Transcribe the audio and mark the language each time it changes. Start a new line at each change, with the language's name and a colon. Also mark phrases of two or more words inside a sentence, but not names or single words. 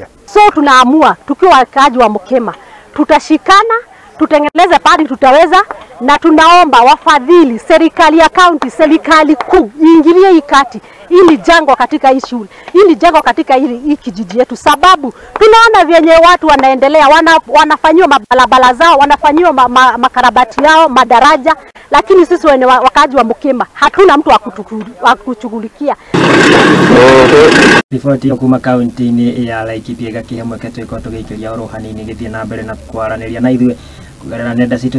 Swahili: So tunaamua tukiwa wakaaji wa Mkema, tutashikana, tutengeneze padi tutaweza, na tunaomba wafadhili, serikali ya county, serikali kuu iingilie hii kati ili jango katika hii shule, ili jango katika hii kijiji yetu, sababu tunaona vyenye watu wanaendelea, wanafanywa mabalabala zao, wanafanywa makarabati yao, madaraja, lakini sisi wenye wakaaji wa Mkema hatuna mtu wa kushughulikia.
Kikuyu: Ripoti kuma kaunti-ini ya Laikipia gakihemwe ketwe ikoto gĩikĩria rohani-inĩ gĩthiĩ na mbere na kwaranĩria na ithuĩ kugerera nenda citu